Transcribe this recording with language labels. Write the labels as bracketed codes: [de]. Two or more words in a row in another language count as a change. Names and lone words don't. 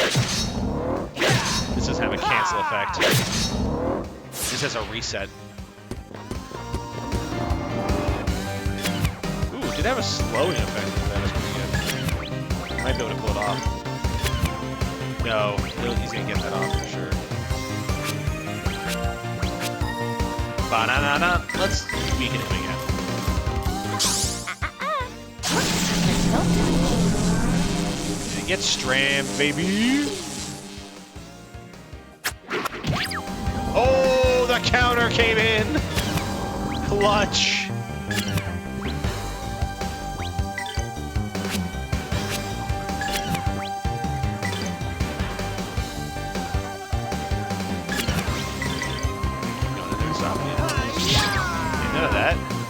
[en] This doesn't have a cancel effect. This has a reset. Ooh, it did have a slowing effect. That was pretty good. Might be able to pull it off. No, he's gonna get that off for sure. Ba-na-na-na. Let's weaken him again. Get strammed, baby! Oh, the counter came in! Clutch! None of that.